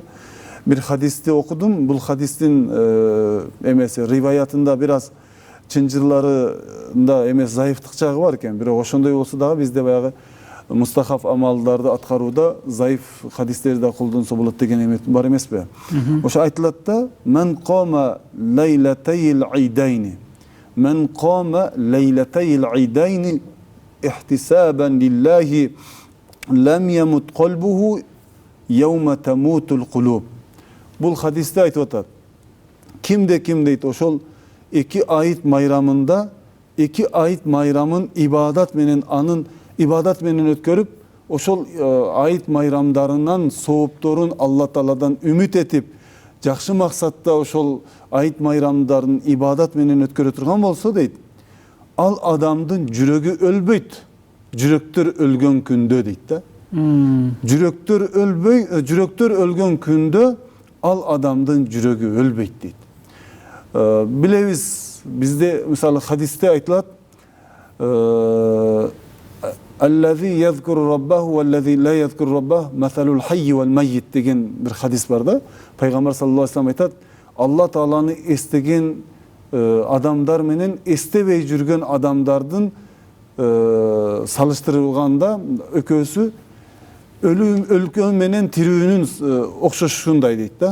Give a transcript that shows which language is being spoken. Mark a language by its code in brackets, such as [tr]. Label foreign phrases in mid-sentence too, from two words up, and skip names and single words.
[ky] Бир хадисти окудум, бул хадистин эмеси риваятында бир аз чынжырларында эмес заифтык жагы бар экен. Бирок ошондой болсо дагы бизде баягы мустахаб амалдарды аткарууда заиф хадистерди да колдонсо болот деген эме бар эмеспи? Ошо айтылат да: [ar] "من قام ليلتي العيدين من قام ليلتي العيدين احتسابا لله لم يمت قلبه يوم تموت القلوب." [ky] Бул хадисте айтып атат. Кимде ким дейт ошол 2 айт майрамында, 2 айт майрамын ибадат менен өткөрүп, ошол айт майрамдарынан соопторун Алла Тааладан үмүт этип, жакшы максатта ошол айт майрамдарын ибадат менен өткөрө турган болсо дейт, ал адамдын жүрөгү өлбөйт. Жүрөктөр өлгөн күндө дейт да. Жүрөктөр өлгөн күндө ал адамдын жүрөгү өлбөйт дейт. Билебиз, бизде мисалы хадисте айтылат: [ar] "الذي يذكر ربه والذي لا يذكر ربه مثل الحي والميت" [ky] деген бир хадис бар да. Пайгамбар [ar] صلى الله عليه وسلم [ky] айтат: Алла Тааланы эстеген адамдар менен эстебей жүргөн адамдардын салыштырылганда экөөсү өлгөн менен тирүүнүн окшошушундай дейт да.